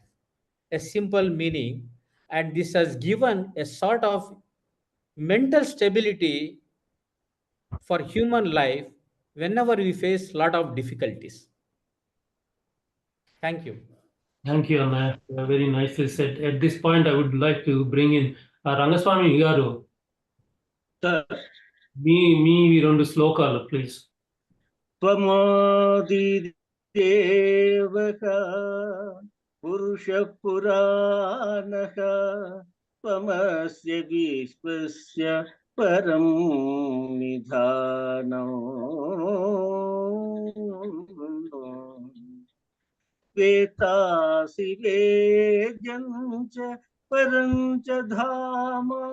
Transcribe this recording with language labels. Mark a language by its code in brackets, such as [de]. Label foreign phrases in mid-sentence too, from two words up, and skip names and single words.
[en] A simple meaning, and this has given a sort of mental stability for human life whenever we face lot of difficulties. Thank you. Thank you, Anna. Very nicely said. At this point, I would like to bring in Rangaswamy Garu. Sir, [te] Me, రెండు శ్లోకాలు, please. [sa] त्वमादिदेवः पुरुषपुराणः त्वमस्य विश्वस्य परं निधानम् वेतासि वेद्यं च परं च धाम